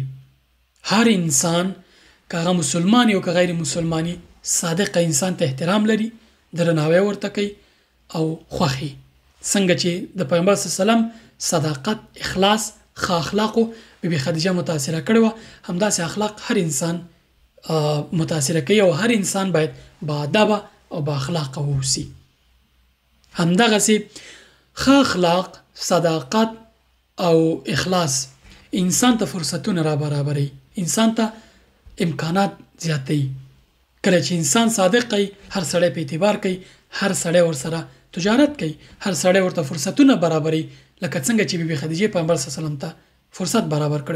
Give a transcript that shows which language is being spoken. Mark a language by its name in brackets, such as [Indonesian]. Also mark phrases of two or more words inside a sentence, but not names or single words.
[Pashto] هر انسان که هغه مسلمانی او که غیر مسلمانی صادق انسان ته احترام لري، درناوی ورته کوي او خوښي. څنګه چې د پیغمبر [Arabic] صلی الله علیه وسلم [Pashto] صداقت، اخلاص، ښه اخلاق بیبي خدیجه متاثره کړو، همداسې اخلاق هر انسان متاثره کوي او هر انسان باید با ادب او با اخلاق اوسي. همدغه سي ښه اخلاق، صداقت او اخلاص انسان ته فرصتونه را برابري، انسان ته امکانات زیاتوي. کله چې انسان صادق وي هر سړی په اعتبار کوي، هر سړی ورسره تجارت کوي، هر سړی ورته فرصتونه برابري، لکه څنګه چې بیبي خدیجه پیغمبر [Arabic] صلی الله علیه وسلم [Pashto] ته فرصت برابر کړو.